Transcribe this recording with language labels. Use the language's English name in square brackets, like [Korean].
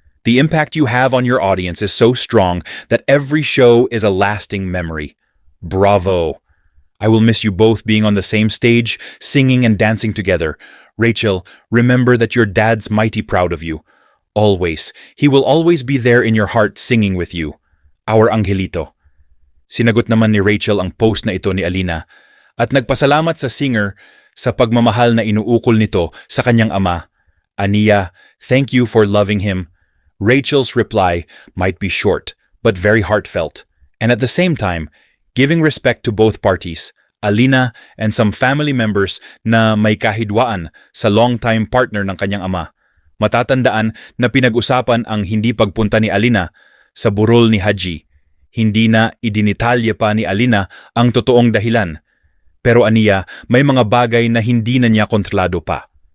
[English] The impact you have on your audience is so strong that every show is a lasting memory. Bravo. I will miss you both being on the same stage, singing and dancing together. Rachel, remember that your dad's mighty proud of you. Always. He will always be there in your heart singing with you. Our Angelito." [Filipino] Sinagot naman ni Rachel ang post na ito ni Alina at nagpasalamat sa singer sa pagmamahal na inuukol nito sa kanyang ama. Aniya, [English] "Thank you for loving him." Rachel's reply might be short but very heartfelt, and at the same time, giving respect to both parties, Alina and some family members [Filipino] na may kahidwaan sa long-time partner ng kanyang ama. Matatandaan na pinag-usapan ang hindi pagpunta ni Alina sa burol ni Haji. Hindi na idinitalye pa ni Alina ang totoong dahilan. Pero aniya, may mga bagay na hindi na niya kontrolado pa.